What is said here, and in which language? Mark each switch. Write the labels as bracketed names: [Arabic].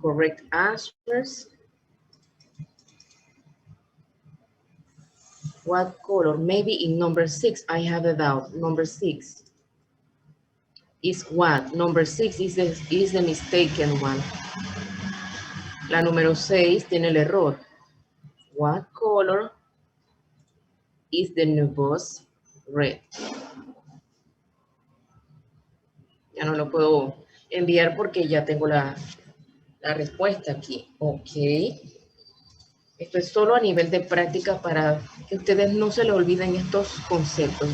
[English] Correct answers. What color? Maybe in number 6, I have a doubt. Number 6 is what? Number 6 is the mistaken one. [Spanish] La número 6 tiene el error. [English] What color is the new bus? Red. [Spanish] Ya no lo puedo enviar porque ya tengo la respuesta aquí. Ok. Esto es solo a nivel de práctica para que ustedes no se le olviden estos conceptos.